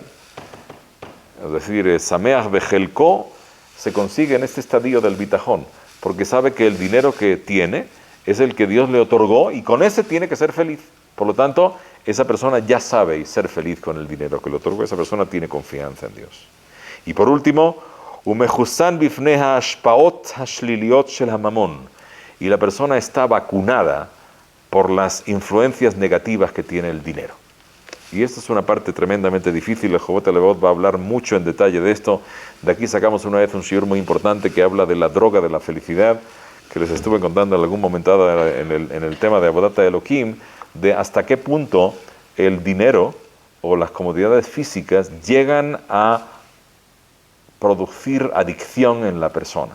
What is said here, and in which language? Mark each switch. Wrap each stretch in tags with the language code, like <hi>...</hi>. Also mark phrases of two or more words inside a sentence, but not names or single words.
<es>Es decir,</es> <he>שמח בחלקו</he> <es>se consigue en este estadio del bitajón, porque sabe que el dinero que tiene es el que Dios le otorgó y con ese tiene que ser feliz. Por lo tanto, esa persona ya sabe ser feliz con el dinero que le otorgó. Esa persona tiene confianza en Dios. Y por último,</es> <he>ומחוסן בפני השפעות השליליות של הממון.</he> <es>Y la persona está vacunada por las influencias negativas que tiene el dinero. Y esta es una parte tremendamente difícil. El Jobot Levavot va a hablar mucho en detalle de esto. De aquí sacamos una vez un shiur muy importante que habla de la droga de la felicidad, que les estuve contando en algún momento en el tema de</es> <he>עבודת אלוהים,</he> <es>de hasta qué punto el dinero o las comodidades físicas llegan a producir adicción en la persona.</es>